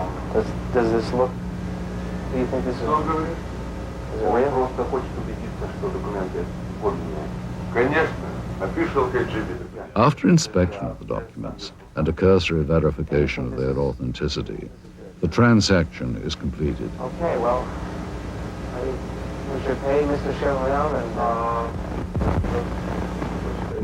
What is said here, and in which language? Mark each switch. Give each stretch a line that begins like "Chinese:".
English: Does this look, do you think this is,
Russian: Он говорит,
English: is it
Russian: он
English: real?
Russian: просто хочет убедиться, что документы подлинные.
English: Конечно, official KGB. After inspection of the documents and a cursory verification of their authenticity, the transaction is completed. Okay, well, we should pay Mr. Chevalier and...